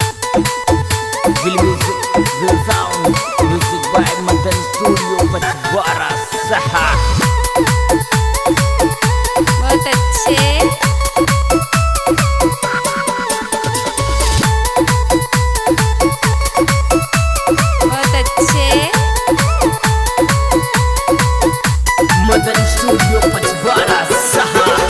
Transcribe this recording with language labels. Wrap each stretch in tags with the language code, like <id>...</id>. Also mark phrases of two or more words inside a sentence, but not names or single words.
<en>Will sound music by Madan Studio Pachwara Saha।</en> <hi>बहुत अच्छे। बहुत अच्छे। Madan Studio Pachwara Saha।</hi>